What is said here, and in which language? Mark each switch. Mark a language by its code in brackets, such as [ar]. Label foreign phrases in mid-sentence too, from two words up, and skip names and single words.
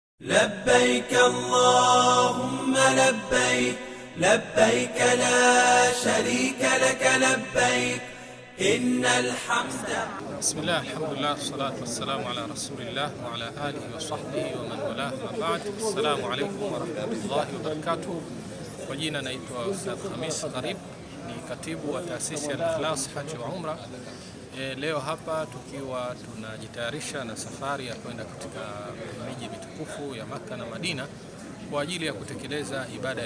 [ar] لبيك اللهم لبيك لبيك لا شريك لك لبيك إن الحمد. بسم الله الحمد لله والصلاة والسلام على رسول الله وعلى آله وصحبه ومن والاه ما بعد. السلام عليكم ورحمة الله وبركاته. [sw] Kwa jina naitwa Ustadh Khamis Gharib, ni katibu wa taasisi ya Al-Ikhlas Haji wa Umra. Leo hapa tukiwa tunajitayarisha na safari ya kwenda katika miji mitukufu ya Makka na Madina kwa ajili ya kutekeleza ibada